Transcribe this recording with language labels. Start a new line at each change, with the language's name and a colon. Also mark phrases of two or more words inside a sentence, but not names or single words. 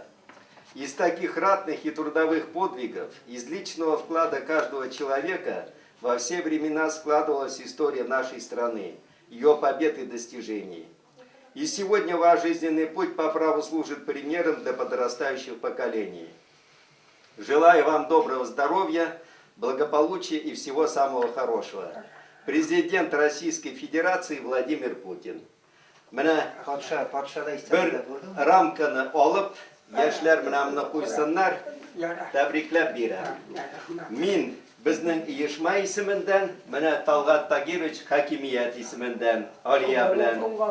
Russian: Из таких ратных и трудовых подвигов, из личного вклада каждого человека во все времена складывалась история нашей страны, ее побед и достижений. И сегодня ваш жизненный путь по праву служит примером для подрастающих поколений. Желаю вам доброго здоровья, благополучия и всего самого хорошего. Президент Российской Федерации Владимир Путин.
Tatar: Менә bir рамканы алып, яшьләр менә моны куйсыннар, тәбрикләп бирәм. Мин безнең оешма исемендән, менә Талгат Тагирович хакимият исемендән Алия белән.